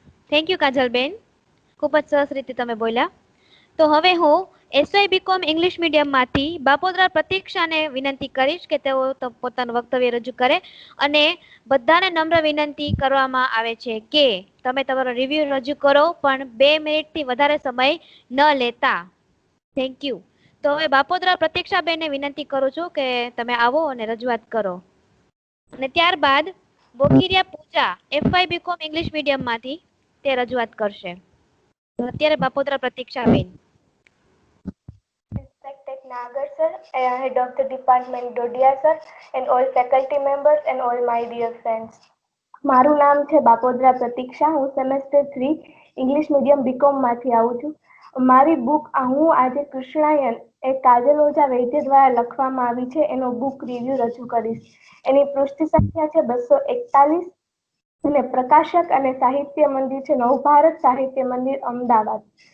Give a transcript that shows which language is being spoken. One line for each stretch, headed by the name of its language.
Gujarati: Thank you કાજલબેન, ખૂબ જ સરસ રીતે તમે બોલ્યા. તો હવે હું એસવાય બીકોમ ઇંગ્લિશ મીડિયમમાંથી બાપોદરા પ્રતીક્ષાને વિનંતી કરીશ કે તેઓ પોતાનું વક્તવ્ય રજૂ કરે અને બધાને નમ્ર વિનંતી કરવામાં આવે છે કે તમે તમારો રિવ્યુ રજૂ કરો પણ 2 મિનિટથી વધારે સમય ન લેતા. Thank you. તો હવે બાપોદરા પ્રતીક્ષાબેનને વિનંતી કરું છું કે તમે આવો અને રજૂઆત કરો અને ત્યારબાદ બોકીરિયા પૂજા એફવાય બીકોમ ઇંગ્લિશ મીડિયમમાંથી તે રજૂઆત કરશે. તો અત્યારે Bapodara પ્રતીક્ષાબેન.
English: Respected Nagar sir, head of the department Dodia sir, and all faculty members and all my dear friends.
Gujarati: મારું નામ છે બાપોદરા પ્રતીક્ષા. હું સેમેસ્ટર 3 ઇંગ્લિશ મીડિયમ બીકોમ માંથી આવું છું. મારી બુક હું આજે કૃષ્ણાયન એ કાજલ ઓઝા વૈદ્ય દ્વારા લખવામાં આવી છે એનો બુક રિવ્યુ રજૂ કરીશ. એની પૃષ્ઠ સંખ્યા છે 241 અને પ્રકાશક અને સાહિત્ય મંદિર છે નવભારત સાહિત્ય મંદિર અમદાવાદ.